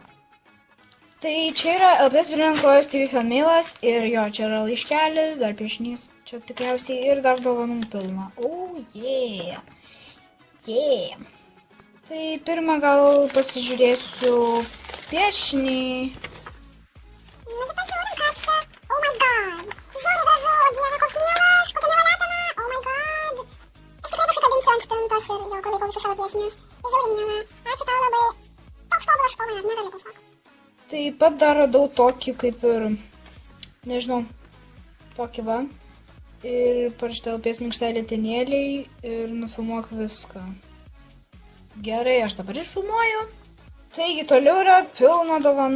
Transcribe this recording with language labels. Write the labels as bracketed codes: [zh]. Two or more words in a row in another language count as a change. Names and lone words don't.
[lt] Tai čia yra LPS Brilliant Chloe TV fanmailas ir jo, čia yra laiškelis, dar piešinys. Čia tikriausiai ir dar dovanų pilna. [en] Yeah. [lt] Tai pirmą gal pasižiūrėsiu piešinį. Nu tai pažiūrim, ką čia. [en] Oh my god. [lt] Žiūri gražu, o dieve, koks mielas, kokia nevalėtana. [en] Oh my god. [lt] Aš tikrai pasikabinsiu ant spintos ir jau palaikau visus savo piešinius. Žiūri miela. Ačiū tau labai. Toks tobulas, [en] oh my god, [lt] negaliu tiesiog. Taip pat dar radau tokį kaip ir, nežinau, tokį va. Ir parašyta LPS minkštai letinėliai ir nufilmuok viską. Gerai, aš dabar ir filmuoju. Taigi, toliau yra pilna dovanų.